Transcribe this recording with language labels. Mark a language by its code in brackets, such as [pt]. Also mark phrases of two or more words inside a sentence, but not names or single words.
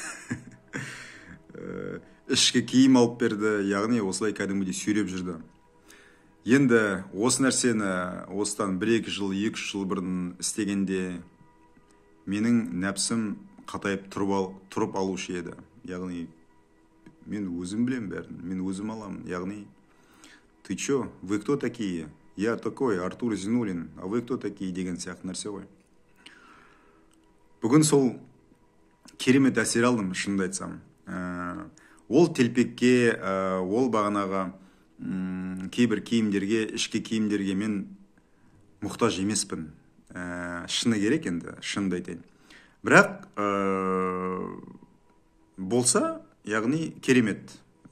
[kk] Ішкі киім алып берді, яғни осылай кәдімгідей сүйреп жүрді. Енді осы нәрсені осыдан 1-2 жыл, 2-3 жыл бұрын істегенде менің нәпсім қатайып тұрып алушы еді. Яғни мен өзім білем бәрін, мен өзім аламын. Яғни, [ru] ты чё, вы кто такие? Я такой, Артур Зинулин, а вы кто такие [kk] деген сияқты нәрсе ғой. Бүгін сол керемет әсер алдым, шынымды айтсам. Ол телпекке, ол бағанағы кейбір киімдерге, ішкі киімдерге мен мұқтаж емеспін. Шыны керек енді, шынды айтайын. Бірақ болса, яғни керемет.